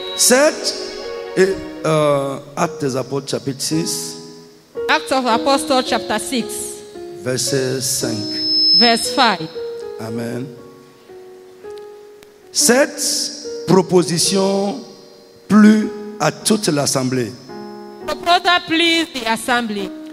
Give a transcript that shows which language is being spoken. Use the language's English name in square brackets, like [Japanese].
[French] 7 et Actes des Apôtres chapitre 6, [English] Acts of Apostles chapter 6, [French] verset 5. [English] verse 5. Amen. [French] Cette proposition plut à toute l'assemblée. [English] Proposal pleased the assembly.